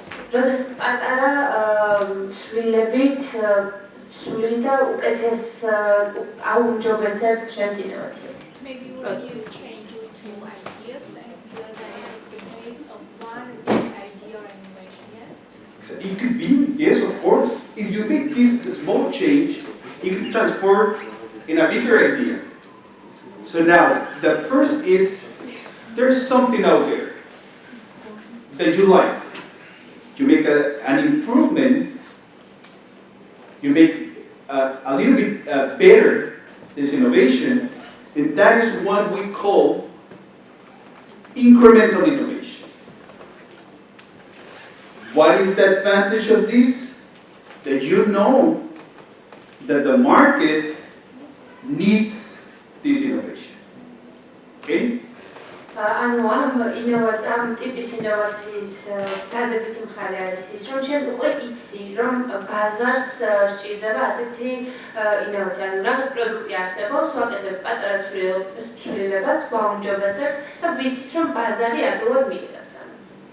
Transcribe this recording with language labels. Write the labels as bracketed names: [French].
[Georgian] როდესაც პატარა ცვლილებით ცვლი და უკეთეს აუმჯობესებ შენს ინოვაციას. [English] Maybe when you change little ideas and that is the case of one big idea or innovation, yes? It could be, yes, of course. If you make this small change, it could transform in a bigger idea. So now, the first is, there's something out there that you like. You make an improvement, you make a little bit better this innovation, and that is what we call incremental innovation. What is the advantage of this? That you know that the market needs this innovation. Okay? [Georgian] ანუ ამ ტიპის ინოვაციის დადებითი მხარე არის ის, რომ შენ უკვე იცი, რომ ბაზარს სჭირდება ასეთი ინოვაცია. ანუ რაღაც პროდუქტი არსებობს, ვაკეთებ პატარა ცვლილებას, ვაუმჯობესებ და ვიცით, რომ ბაზარი ადვილად მიიღებს ამას.